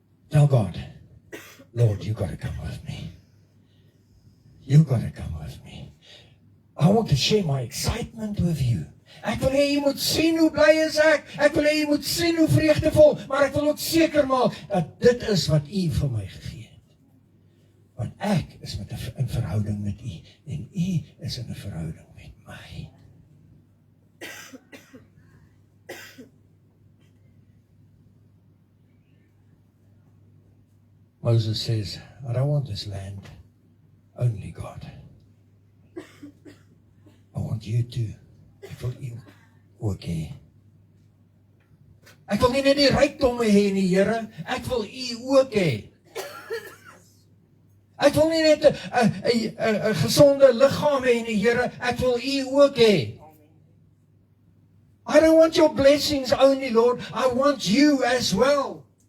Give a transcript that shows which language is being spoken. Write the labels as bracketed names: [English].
[English] Tell God, Lord, you got to come with me. You got to come with me. I want to share my excitement with you. [Afrikaans] Ek wil hê jy moet sien hoe bly is ek. Ek wil hê jy moet sien hoe vreugdevol, maar ek wil ook seker maak dat dit is wat U vir my gegee het. Want ek is in verhouding met U en U is in 'n verhouding met my. [English] Moses says, I don't want this land, only God. I want you to. [Afrikaans] Ek wil U ook hê. Ek wil nie net die rykdomme hê nie, Here, ek wil U ook hê. Ek wil nie net 'n gesonde liggaam hê nie, Here, ek wil U ook hê. [English] I don't want your blessings only, Lord, I want you as well.